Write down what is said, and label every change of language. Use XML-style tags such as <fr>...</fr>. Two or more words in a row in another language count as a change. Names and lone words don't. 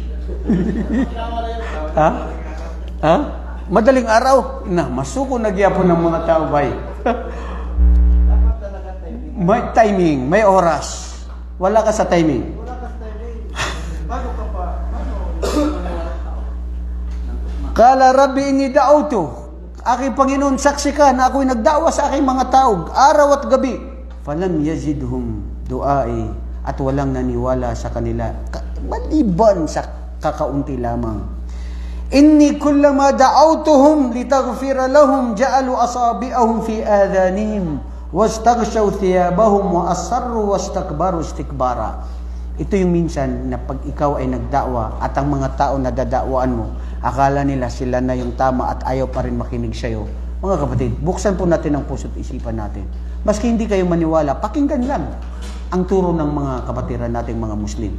<tl>Ha? Madaling araw. Masuko nagyapon ng mga tao, bay. Dapat talaga timing. May timing, may oras. Wala ka sa timing. Bago ka pa,</tl> <ar>قال ربي إني دعوت.</ar> <tl>Aking Panginoon, saksi ka na ako'y nagdawa sa aking mga tao, araw at gabi.</tl> <ar>فلم يزدهم دعائي,</ar> <tl>at walang naniwala sa kanila maliban sa kakaunti lamang.</tl> <ar>إني كلما دعوتهم لتغفر لهم جعلوا أصابعهم في آذانهم واستغشوا ثيابهم وأصروا واستكبروا استكبارا.</ar> <tl>Ito yung minsan na pag ikaw ay nagdakwa at ang mga tao na dadakwaan mo, akala nila sila na yung tama at ayaw pa rin makinig sa'yo. Mga kapatid, buksan po natin ang puso't isipan natin. Maski hindi kayo maniwala, pakinggan lang ang turo ng mga kapatiran nating mga Muslim.</tl>